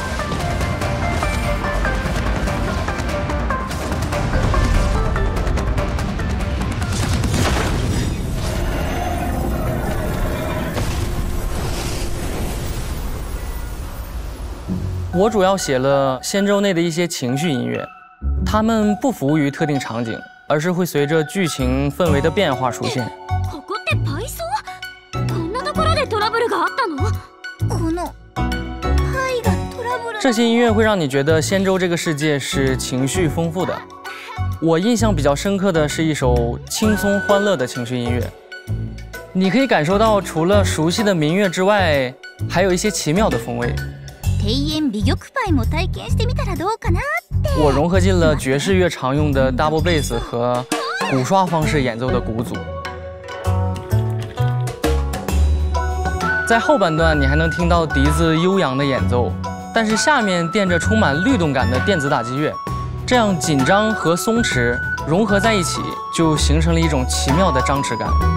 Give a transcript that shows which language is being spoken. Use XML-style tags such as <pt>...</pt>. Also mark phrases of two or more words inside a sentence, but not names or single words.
<zh>我主要写了仙舟内的一些情緒音樂，它們不服務於特定場景，而是會隨着劇情氛圍的變化出現。</zh> <ja>ここって倍速？こんなところでトラブルがあったの？この牌がトラブル。</ja> <zh>這些音樂會讓你覺得仙舟這個世界是情緒豐富的。我印象比較深刻的是一首輕鬆歡樂的情緒音樂，你可以感受到除了熟悉的民樂之外，還有一些奇妙的風味。</zh> <ja>庭園美玉牌も體験してみたらどうかなって。</ja> <zh>我融合进了爵士乐常用的</zh> <en>double bass</en> <zh>和鼓刷方式演奏的鼓组。在后半段，你还能听到笛子悠扬的演奏，但是下面垫着充满律动感的电子打击乐，这样紧张和松弛融合在一起，就形成了一种奇妙的张弛感。</zh>